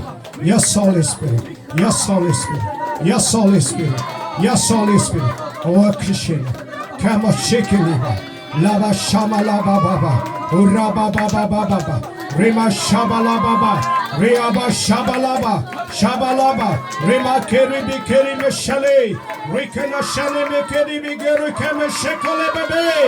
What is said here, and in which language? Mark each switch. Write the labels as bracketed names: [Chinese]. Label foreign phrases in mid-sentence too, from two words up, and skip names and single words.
[English] Yes, Holy Spirit. Yes, Holy Spirit. Yes, Holy Spirit. Yes, Holy Spirit. Oh, Christian. Come on, shake it. Lava shama lava baba. Uraba baba baba. Rima shabala baba. Riaba shabalaba. Shabalaba. Rima keribi kerime shale. Rikana shale me keribi geru keme shekole bebe.